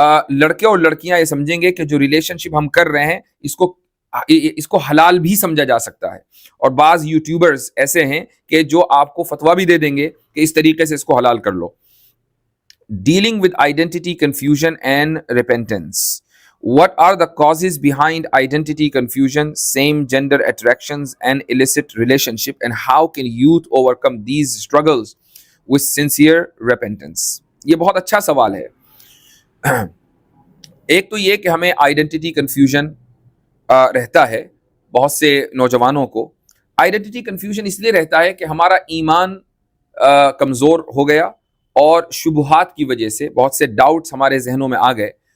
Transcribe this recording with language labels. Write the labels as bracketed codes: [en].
[ur] لڑکے اور لڑکیاں یہ سمجھیں گے کہ جو ریلیشن شپ ہم کر رہے ہیں اس کو حلال بھی سمجھا جا سکتا ہے۔ اور بعض یوٹیوبرز ایسے ہیں کہ جو آپ کو فتویٰ بھی دے دیں گے کہ اس طریقے سے اس کو حلال کر لو۔ [en] Dealing with identity confusion and repentance. What are the causes behind identity confusion, same gender attractions and illicit relationship, and how can youth overcome these struggles with sincere repentance? [ur] یہ بہت اچھا سوال ہے۔ ایک تو یہ کہ ہمیں آئیڈینٹی کنفیوژن رہتا ہے بہت سے نوجوانوں کو۔ آئیڈینٹی کنفیوژن اس لیے رہتا ہے کہ ہمارا ایمان کمزور ہو گیا اور شبہات کی وجہ سے بہت سے ڈاؤٹس ہمارے ذہنوں میں آ گئے،